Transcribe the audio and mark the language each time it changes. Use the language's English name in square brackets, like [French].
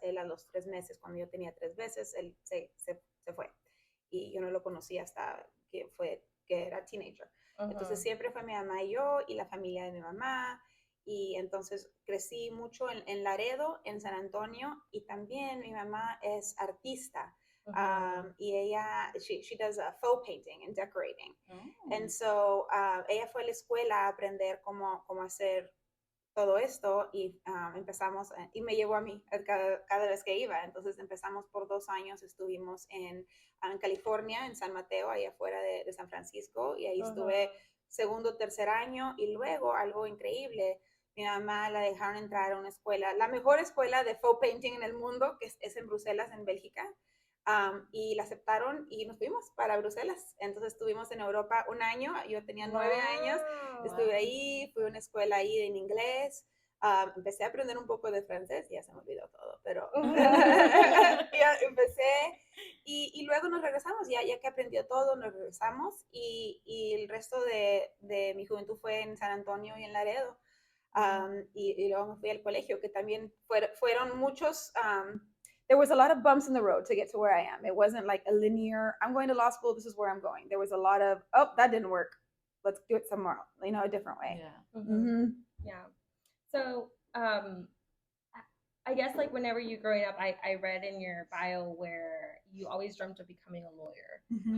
[Spanish] Él a los 3 meses, cuando yo tenía 3 meses, él se fue. Y yo no lo conocí hasta que era teenager. Entonces siempre fue mi mamá y yo y la familia de mi mamá. Y entonces crecí mucho en Laredo, en San Antonio. Y también mi mamá es artista. Y ella, [English] she does faux painting and decorating. And so [Spanish] ella fue a la escuela a aprender cómo hacer todo esto y empezamos, y me llevó a mí cada vez que iba. Entonces empezamos por 2 años, estuvimos en California, en San Mateo, ahí afuera de San Francisco, y ahí estuve segundo, tercer año, y luego algo increíble, mi mamá la dejaron entrar a una escuela, la mejor escuela de faux painting en el mundo, que es en Bruselas, en Bélgica. Y la aceptaron y nos fuimos para Bruselas. Entonces estuvimos en Europa 1 año, yo tenía 9 años, estuve ahí, fui a una escuela ahí en inglés, empecé a aprender un poco de francés, ya se me olvidó todo, pero ya empecé y luego nos regresamos, ya que aprendió todo, nos regresamos y el resto de mi juventud fue en San Antonio y en Laredo. Y luego me fui al colegio, que también fueron muchos... [English] there was a lot of bumps in the road to get to where I am. It wasn't like a linear, I'm going to law school, this is where I'm going. There was a lot of, oh, that didn't work. Let's do it somewhere else, a different way. Yeah. Yeah. So, I guess like whenever you're growing up, I read in your bio where you always dreamt of becoming a lawyer.